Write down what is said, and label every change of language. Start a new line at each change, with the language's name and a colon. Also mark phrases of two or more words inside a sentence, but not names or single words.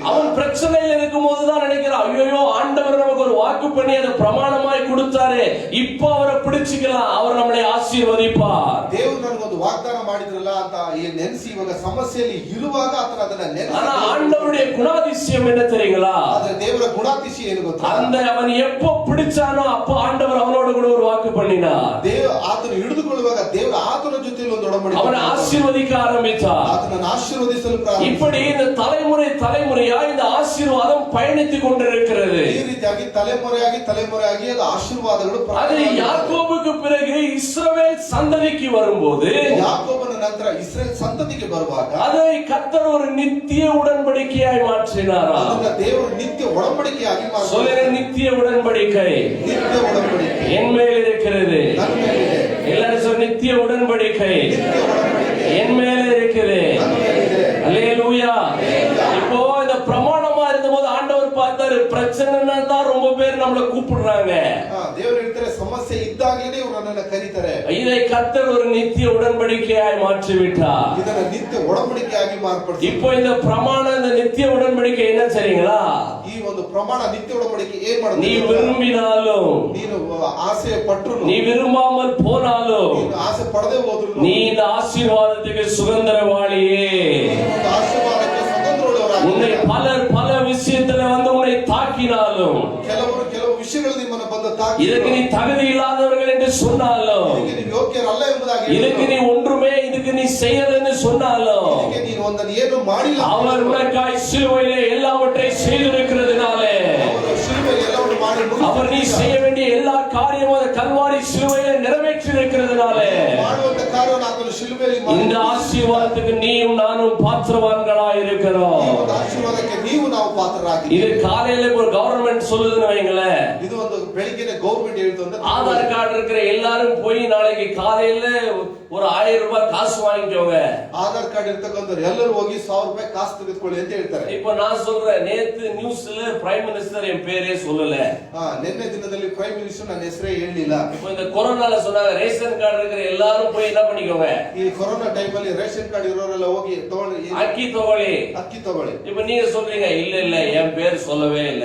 Tamil: அவன் பிரச்சனையில் இருக்கும்போது தான் நினைக்கிறான், ஐயோ ஆண்டவர் நமக்கு ஒரு வாக்கு பண்ணி அதை பிரமாணமாய் கொடுத்தாரு, இப்ப அவரை பிடிச்சுக்கலாம், அவர் நம்மளை ஆசீர்வதிப்பார்.
Kannada: ದೇವರು ನನಗೊಂದು ವಾಗ್ದಾನ ಮಾಡಿದ್ರಲ್ಲ ಅಂತ ಈ ನೆನೆಸಿ ಇವಾಗ ಸಮಸ್ಯೆಯಲ್ಲಿ ಇರುವಾಗ ಆತನ ಅದನ್ನ ನೆನೆಸಿ.
Tamil: ஆனா ஆண்டவருடைய குணாதிசயம் என்ன தெரியுங்களா?
Kannada: ಆದ್ರೆ ದೇವರ ಗುಣಾತಿಶಯ ಏನು ಗೊತ್ತಾ?
Tamil: அந்த அவன் எப்போ பிடிச்சானோ அப்போ ஆண்டவர் அவனோட கூட ஒரு வாக்கு பண்ணினார்.
Kannada: ಆತನು ಹಿಡಿದುಕೊಳ್ಳುವಾಗ ದೇವರ ಆತನ ಜೊತೆಯಲ್ಲಿ ಒಂದು ಒಡಂಬಡಿಕೆ
Tamil: அவனை ஆசீர்வதிக்க ஆரம்பித்தார்.
Kannada: ಆತನನ್ನು ಆಶೀರ್ವದಿಸಲು
Tamil: இப்படி இந்த தலைமுறையா இந்த ஆசீர்வாதம் பயணித்துக் கொண்டிருக்கிறது.
Kannada: ಈ ರೀತಿಯಾಗಿ ತಲೆಮುರೆಯಾಗಿ ಅದು ಆಶೀರ್ವಾದಗಳು.
Tamil: அது யாக்கோபுக்கு பிறகு இஸ்ரவேல் சந்ததிக்கு வரும்போது,
Kannada: ಯಾಕೋಬನ ನಂತರ ಇಸ್ರೇಲ್ ಸಂತತಿಗೆ ಬರುವಾಗ
Tamil: அதை கர்த்தர் ஒரு நித்திய உடன்படிக்கையாய் மாற்றினார்.
Kannada: ಅದನ್ನ ದೇವರು ನಿತ್ಯ ಒಡಂಬಡಿಕೆಯಾಗಿ ಮಾಡಿದ್ದಾರೆ.
Tamil: சொல்லுங்க, நித்திய உடன்படிக்கை
Kannada: ನಿತ್ಯ ಒಡಂಬಡಿಕೆ
Tamil: என் மேல் இருக்கிறது.
Kannada: ನನ್ನ ಮೇಲಿದೆ.
Tamil: எல்லாரும் சொல்ல, நித்திய உடன்படிக்கை
Kannada: ನಿತ್ಯ ಒಡಂಬಡಿಕೆ
Tamil: என் மேல இருக்குது.
Kannada: ನನ್ನ ಮೇಲಿದೆ.
Tamil: அல்லேலூயா. இப்போ இந்த பிரமாணமா இருந்தபோது ஆண்டவர் பார்த்தாரு, பிரச்சனைன்னா தான் ரொம்ப பேர் நம்மள கூப்பிடுறாங்க.
Kannada: ದೇವರು ಹೇಳ್ತಾರೆ, ಸಮಸ್ಯೆ ಇದ್ದಾಗಲೇ ಇವರು ನನ್ನನ್ನು ಕರೀತಾರೆ.
Tamil: இதை கர்த்தர் ஒரு நித்திய உடன்படிக்கையாய் மாற்றி விட்டார்.
Kannada: ಇದನ್ನ ನಿತ್ಯ ಒಡಂಬಡಿಕೆಯಾಗಿ ಮಾರ್ಪಡಿಸಿ.
Tamil: இப்போ இந்த பிரமாணம், இந்த நித்திய உடன்படிக்கை என்ன சரிங்களா?
Kannada: ಈ ಒಂದು ಪ್ರಮಾಣ ನಿತ್ಯ ಒಡಂಬಡಿಕೆ ಏನ್ ಮಾಡುತ್ತೆ?
Tamil: நீ விரும்பினாலும்,
Kannada: ನೀನು ಆಸೆ ಪಟ್ಟರು,
Tamil: நீ விரும்பாமல் போனாலும்,
Kannada: ನೀನು ಆಸೆ ಪಡದೆ ಹೋದ್ರು,
Tamil: நீ இந்த ஆசீர்வாதத்துக்கு சுதந்திரவாளியே.
Kannada: ಒಂದು ಆಶೀರ್ವಾದಕ್ಕೆ ಸ್ವತಂತ್ರವುಳ್ಳವರಾಗಿ.
Tamil: உன்னை பல விஷயத்துல வந்து உன்னை தாக்கினாலும்,
Kannada: ಕೆಲವು ವಿಷಯಗಳು ನಿಮ್ಮನ್ನು ಬಂದು ತಾಕಿ,
Tamil: இதுக்கு நீ தகுதி இல்லாதவர்கள் என்று சொன்னாலும்,
Kannada: ಇದಕ್ಕೆ ನೀವು ಯೋಗ್ಯರಲ್ಲ ಎಂಬುದಾಗಿ,
Tamil: இதுக்கு நீ ஒன்றுமே இதுக்கு நீ செய்யலன்னு சொன்னாலும்,
Kannada: ಇದಕ್ಕೆ ನೀನು ಒಂದನ್ನು ಏನು ಮಾಡಿಲ್ಲ,
Tamil: அவர் உனக்காய் சிலுவையிலே எல்லாவற்றையும் செய்திருக்கிறதுனாலே,
Kannada: ಅವರು ಶಿಲುಬೆಯಲ್ಲಿ ಎಲ್ಲವನ್ನು ಮಾಡಿ
Tamil: அவர் நீ செய்ய வேண்டிய எல்லா காரியமும் அந்த கல்வாரி சிலுவையிலே நிறைவேற்றி இருக்கிறதுனாலே,
Kannada: ಮಾಡುವಂತ ಕಾರ್ಯವನ್ನು ಆತನು ಶಿಲುಬೆಯಲ್ಲಿ ಮಾಡಿ,
Tamil: இந்த ஆசீர்வாதத்துக்கு நீயும் நானும் பாத்திரவான்களாய் இருக்கிறோம்.
Kannada: ಈ ಒಂದು ಆಶೀರ್ವಾದಕ್ಕೆ ನೀವು ನಾವು ಪಾತ್ರರಾಗಿ.
Tamil: இது காலையில ஒரு கவர்மெண்ட் சொல்லுதுன்னு வைங்களேன்,
Kannada: ಇದು ಒಂದು ಬೆಳಿಗ್ಗೆ ಗೌರ್ಮೆಂಟ್ ಹೇಳ್ತು ಅಂತ,
Tamil: ஆதார் கார்டு இருக்கிற எல்லாரும் போய் நாளைக்கு காலையில ஒரு 1000 ரூபாய் காசு வாங்கிக்கோங்க.
Kannada: ಆಧಾರ್ ಕಾರ್ಡ್ ಇರ್ತಕ್ಕಂಥವ್ರು ಎಲ್ಲರೂ ಹೋಗಿ 1000 ರೂಪಾಯಿ ಕಾಸು ತೆಗೆದುಕೊಳ್ಳಿ ಅಂತ ಹೇಳ್ತಾರೆ.
Tamil: இப்போ நான் சொல்றேன், நேத்து நியூஸ்ல
English: prime minister
Tamil: என் பேரே சொல்லல.
Kannada: ನಿನ್ನೆ ದಿನದಲ್ಲಿ
English: prime minister
Kannada: ನನ್ನ ಹೆಸರೇ ಹೇಳಲಿಲ್ಲ.
Tamil: இப்போ இந்த கொரோனால சொன்னாங்க,
English: ration card
Tamil: இருக்கிற எல்லாரும் போய் என்ன பண்ணிக்கோங்க,
Kannada: ಈ ಕೊರೋನಾ ಟೈಮ್ ಅಲ್ಲಿ
English: ration card
Kannada: ಇರೋರೆಲ್ಲ ಹೋಗಿ ತಗೊಳ್ಳಿ,
Tamil: அக்கி தோழி.
Kannada: ಅಕ್ಕಿ ತಗೊಳ್ಳಿ.
Tamil: இப்ப நீங்க சொல்றீங்க, இல்ல என் பேர் சொல்லவே இல்ல,